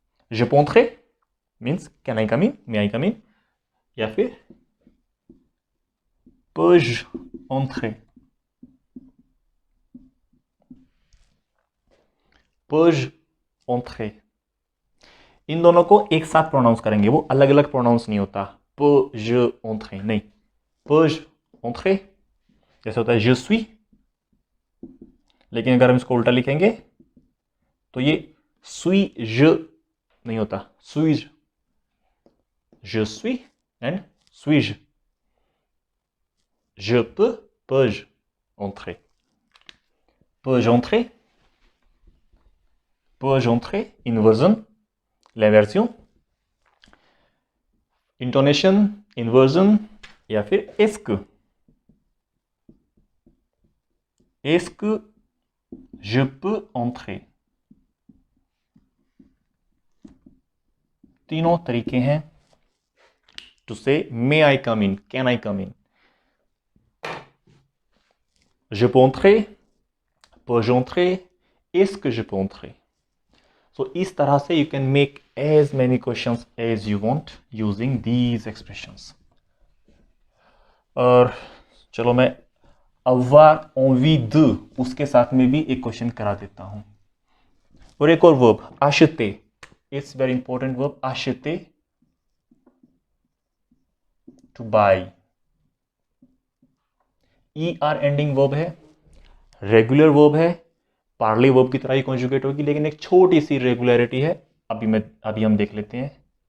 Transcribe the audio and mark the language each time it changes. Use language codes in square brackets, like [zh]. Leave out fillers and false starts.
[fr] je peux entrer [en] Means can I come in, may I come in, या फिर peux-je entrer, peux-je entrer। [hi] इन दोनों को एक साथ प्रोनाउंस करेंगे, वो अलग अलग प्रोनाउंस नहीं होता। [fr] peux-je entrer नहीं, peux-je entrer जैसे होता है je suis, [hi] लेकिन अगर हम इसको उल्टा लिखेंगे तो ये suis-je नहीं होता, [fr] suis-je, je suis एंड suis-je, je peux, peux-je entrer, peux-je entrer, peux-je entrer, inversion, l'inversion, intonation, inversion, या फिर est-ce que je peux entrer। [hi] तीनों तरीके हैं टू से मे आई कम इन, can I come in. [fr] je peux entrer, peux-je entrer, est-ce que je peux entrer। [en] So [hi] इस तरह से [en] you can make as many questions as you want using these expressions। [hi] और चलो मैं avoir envie de उसके साथ में भी एक क्वेश्चन करा देता हूं। और एक और verb acheter, [en] it's very important verb, [hi] acheter, to buy, er ending verb है, रेगुलर वर्ब है, पार्ले वर्ब की तरह ही कॉन्जुगेट होगी, लेकिन एक छोटी सी रेगुलरिटी है, अभी हम देख लेते हैं।